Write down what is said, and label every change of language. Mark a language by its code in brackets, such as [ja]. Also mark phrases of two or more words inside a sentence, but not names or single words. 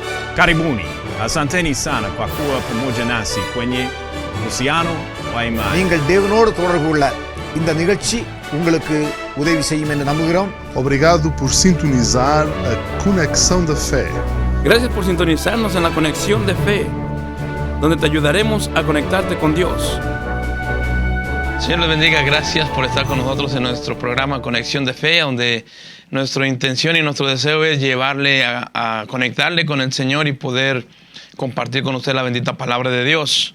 [sw] Karibuni, asanteni sana kwa kuwa pamoja nasi kwenye uhusiano wa imani. [ta] நீங்கள் தேவனோடு தொடர்பு கொள்ள இந்த நிகழ்ச்சி உங்களுக்கு உதவி செய்யும் என்று நம்புகிறோம். [pt] Obrigado por sintonizar a Conexão da Fé. [es] Gracias por sintonizarnos en la Conexión de Fe, donde te ayudaremos a conectarte con Dios. Señor les bendiga, gracias por estar con nosotros en nuestro programa Conexión de Fe, donde nuestra intención y nuestro deseo es llevarle a conectarle con el Señor y poder compartir con usted la bendita palabra de Dios.